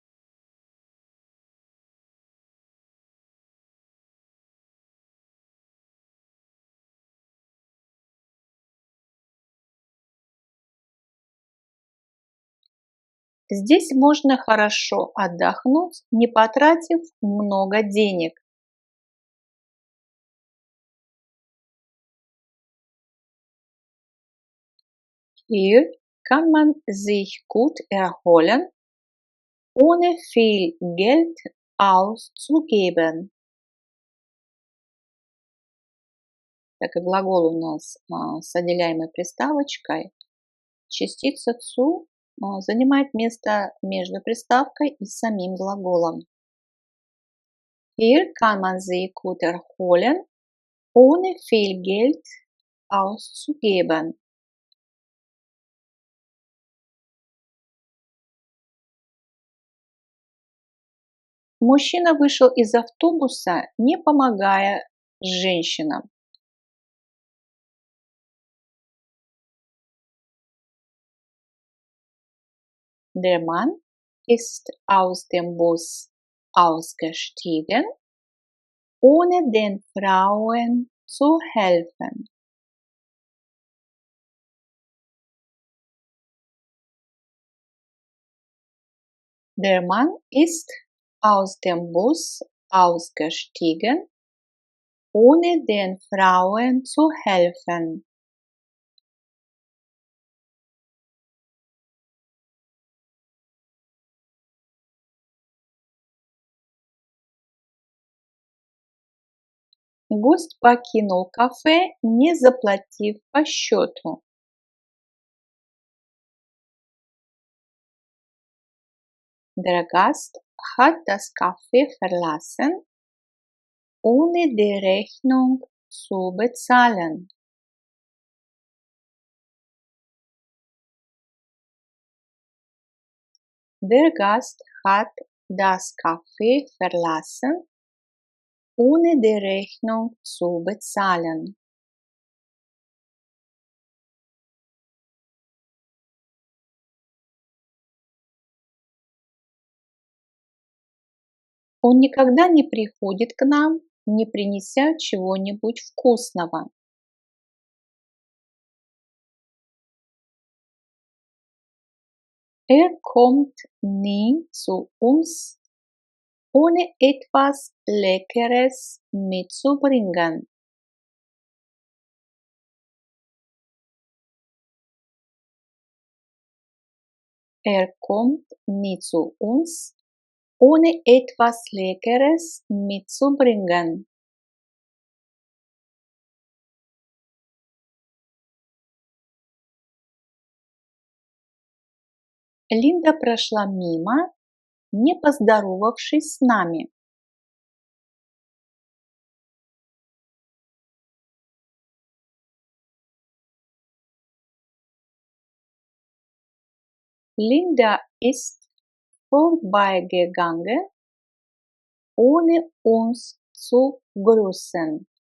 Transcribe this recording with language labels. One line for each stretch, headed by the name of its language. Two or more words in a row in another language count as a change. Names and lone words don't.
Russian: Здесь можно хорошо отдохнуть, не потратив много денег.
German: Hier kann man sich gut erholen, ohne viel Geld auszugeben.
Russian: Так как глагол у нас с отделяемой приставочкой, частица zu занимает место между приставкой и самим глаголом.
German: Hier kann man sich gut erholen, ohne viel Geld auszugeben.
Russian: Мужчина вышел из автобуса, не помогая женщинам.
German: Der Mann ist aus dem Bus ausgestiegen, ohne den Frauen zu helfen. Der Mann ist aus dem Bus ausgestiegen, ohne den Frauen zu helfen.
Russian: Гость покинул кафе, не заплатив по счету.
German: Der Gast hat das Café verlassen, ohne die Rechnung zu bezahlen. Der Gast hat das Café verlassen, ohne die Rechnung zu bezahlen.
Russian: Он никогда не приходит к нам, не принеся чего-нибудь вкусного.
German: Er kommt nie zu uns, ohne etwas Leckeres mitzubringen. Er kommt nie zu uns, ohne etwas Leckeres mitzubringen.
Russian: Линда прошла мимо, не поздоровавшись с нами.
German: Linda ist vorbeigegangen, ohne uns zu grüßen.